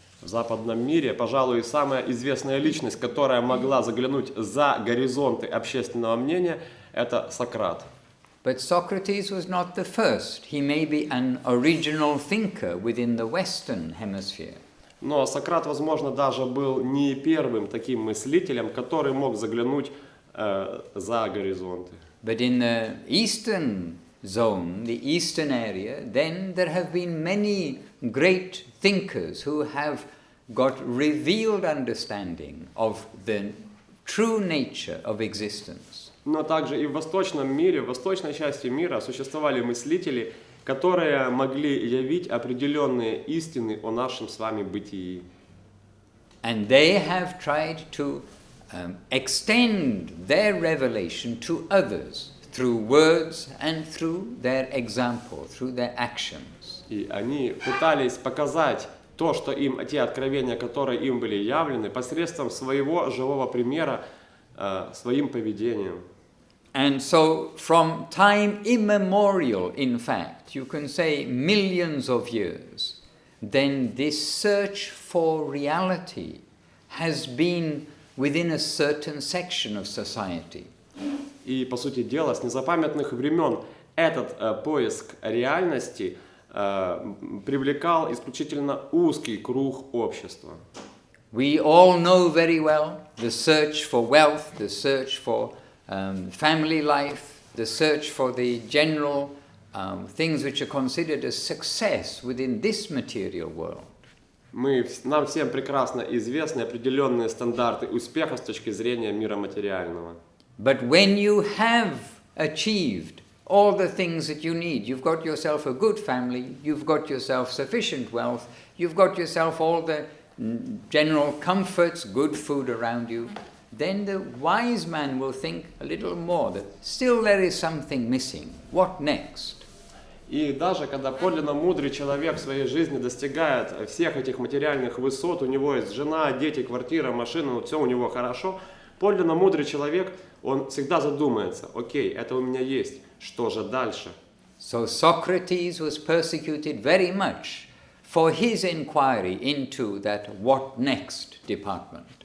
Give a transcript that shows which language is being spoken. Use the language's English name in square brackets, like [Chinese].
[Russian] В западном мире, пожалуй, самая известная личность, которая могла заглянуть за горизонты общественного мнения, это Сократ. [English] But Socrates was not the first. He may be an original thinker within the Western hemisphere. [Russian] Но Сократ, возможно, даже был не первым таким мыслителем, который мог заглянуть за горизонты. [English] But in the Eastern zone, the Eastern area, then there have been many great thinkers who have got revealed understanding of the true nature of existence. [Russian] Но также и в восточном мире, в восточной части мира существовали мыслители, которые могли явить определенные истины о нашем с вами бытии. [English] And they have tried to extend their revelation to others through words and through their example, through their actions. [Russian] И они пытались показать то, что им, те откровения, которые им были явлены, посредством своего живого примера, своим поведением. [English] And so from time immemorial, in fact, you can say millions of years, then this search for reality has been within a certain section of society. [Russian] И, по сути дела, с незапамятных времен этот поиск реальности привлекал исключительно узкий круг общества. [English] We all know very well the search for wealth, the search for family life, the search for the general things which are considered as success within this material world. [Russian] Нам всем прекрасно известны определенные стандарты успеха с точки зрения мира материального. [English] But when you have achieved all the things that you need, you've got yourself a good family, you've got yourself sufficient wealth, you've got yourself all the general comforts, good food around you, then the wise man will think a little more that still there is something missing. What next? [Russian] И даже когда подлинно мудрый человек в своей жизни достигает всех этих материальных высот, у него есть жена, дети, квартира, машина, все у него хорошо, подлинно мудрый человек, он всегда задумается: окей, это у меня есть, что же дальше? [English] So Socrates was persecuted very much for his inquiry into that what next department.